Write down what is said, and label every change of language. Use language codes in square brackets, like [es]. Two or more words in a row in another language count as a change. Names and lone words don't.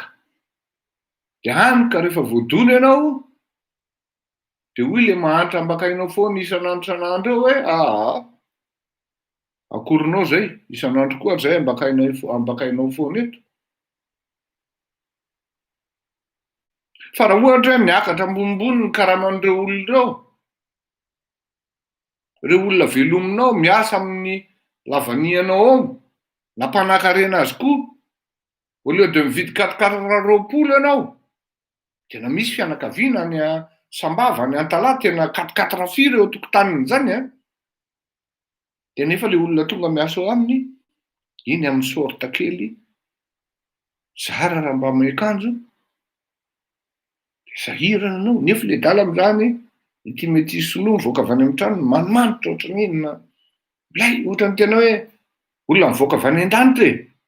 [mg] Dia hany ka rehefa voadona ianao dia hoy le mahantra ambakainao foana isan'andro eo hoe akorinao zay, isan'andro koa zay ambakainao foana eto. Fa raha ohatra hoe miakatra ambonimbony ny karaman'ireo olona ireo olona velominao miasa amin'ny lavanianao ao, nampanankarena azy koa, au lieu de mividy 4-4 ianao, tena misy fianakaviana any Sambava any Antalahy tena 4-4 eo tokotaniny zany a. De nefa le olona tonga miasa ao aminy, iny amin'ny sorta kely, zara raha mba miakanjo, de sahirana anao, nefa le dala am'zany, ity mety soloa mivoaka avy any amin'ny trano, manimanitra ohatran'ny inona, lay ohatran'ny tena hoe olona mivoaka avy any an-danitra e.